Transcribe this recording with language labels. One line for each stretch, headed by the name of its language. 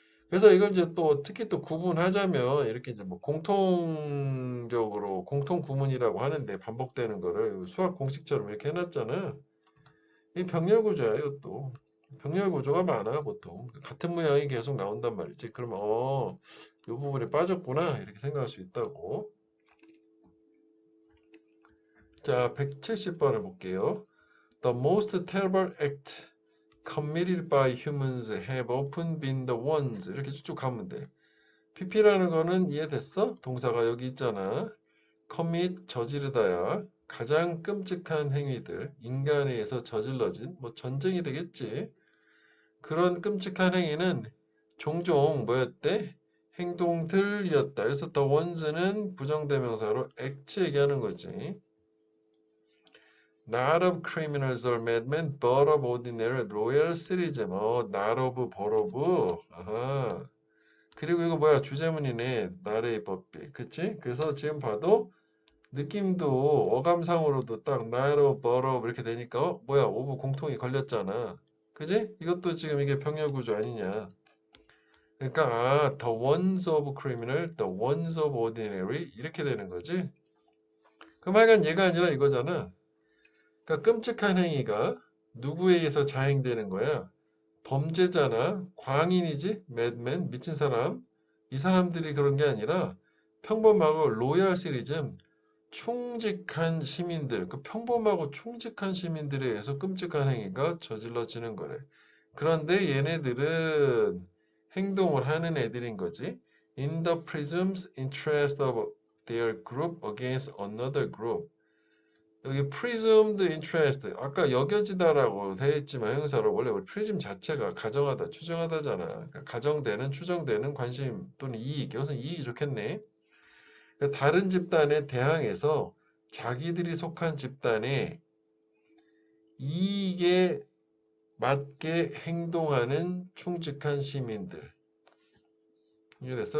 Korean: 그래서 이걸 이제 또 특히 또 구분하자면 이렇게 이제 뭐 공통적으로 공통 구문이라고 하는데 반복되는 거를 수학 공식처럼 이렇게 해놨잖아. 이 병렬 구조야 이것도. 병렬 구조가 많아 보통. 같은 모양이 계속 나온단 말이지. 그러면 이 부분이 빠졌구나 이렇게 생각할 수 있다고. 자, 170번을 볼게요.
English: The most terrible act committed by humans have often been the ones.
Korean: 이렇게 쭉쭉 가면 돼. pp라는 거는 이해됐어? 동사가 여기 있잖아. commit, 저지르다야. 가장 끔찍한 행위들, 인간에 의해서 저질러진, 뭐 전쟁이 되겠지. 그런 끔찍한 행위는 종종 뭐였대? 행동들이었다. 그래서 the ones는 부정대명사로 act 얘기하는 거지.
English: Not of criminals or madmen, but of ordinary loyal citizens. not of, but of.
Korean: 아하. 그리고 이거 뭐야? 주제문이네. 나의 법비. 그치? 그래서 지금 봐도 느낌도 어감상으로도 딱
English: not of, but of
Korean: 이렇게 되니까 뭐야? 오브 공통이 걸렸잖아. 그지? 이것도 지금 이게 병렬 구조 아니냐. 그러니까
English: the ones of criminal, the ones of ordinary
Korean: 이렇게 되는 거지. 그럼 하여간 얘가 아니라 이거잖아. 그러니까 끔찍한 행위가 누구에 의해서 자행되는 거야? 범죄자나 광인이지? 매드맨, 미친 사람. 이 사람들이 그런 게 아니라 평범하고 로얄 시리즘, 충직한 시민들, 그 평범하고 충직한 시민들에 의해서 끔찍한 행위가 저질러지는 거래. 그런데 얘네들은 행동을 하는 애들인 거지.
English: In the prism's interest of their group against another group.
Korean: 여기 presumed interest 아까 여겨지다라고 되어 있지만 형용사로 원래 우리 prism 자체가 가정하다, 추정하다잖아. 그러니까 가정되는, 추정되는 관심 또는 이익. 여기서 이익이 좋겠네. 그러니까 다른 집단에 대항해서 자기들이 속한 집단의 이익에 맞게 행동하는 충직한 시민들. 이해됐어?